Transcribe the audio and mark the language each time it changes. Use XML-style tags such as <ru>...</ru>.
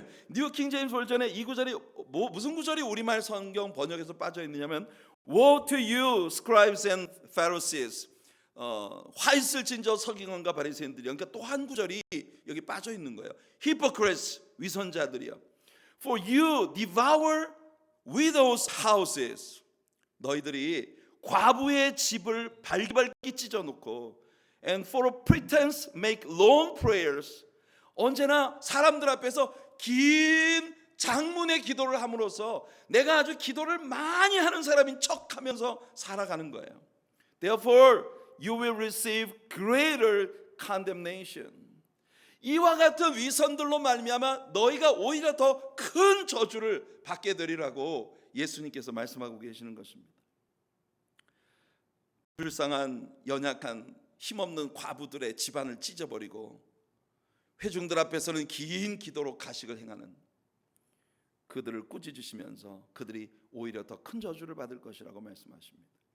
<ko>뉴 킹 제임스 버전에 이 구절이 무슨 구절이 우리말 성경 번역에서 빠져 있느냐면</ko> <en>Woe to you, scribes and Pharisees.</en> <ko>화 있을진저 서기관과 바리새인들이. 그러니까 또 한 구절이 여기 빠져 있는 거예요.</ko> <en>Hypocrites,</en> <ko>위선자들이요.</ko> <en>For you devour widows' houses.</en> <ko>너희들이 과부의 집을 발기발기 찢어놓고</ko> <en>and for a pretense make long prayers.</en> <ko>언제나 사람들 앞에서 긴 장문의 기도를 함으로써 내가 아주 기도를 많이 하는 사람인 척하면서 살아가는 거예요.</ko> <en>Therefore you will receive greater condemnation.</en> <ko>이와 같은 위선들로 말미암아 너희가 오히려 더 큰 저주를 받게 되리라고 예수님께서 말씀하고 계시는 것입니다. 불쌍한 연약한 힘없는 과부들의 집안을 찢어버리고 회중들 앞에서는 긴 기도로 가식을 행하는 그들을 꾸짖으시면서 그들이 오히려 더 큰 저주를 받을 것이라고 말씀하십니다.</ko>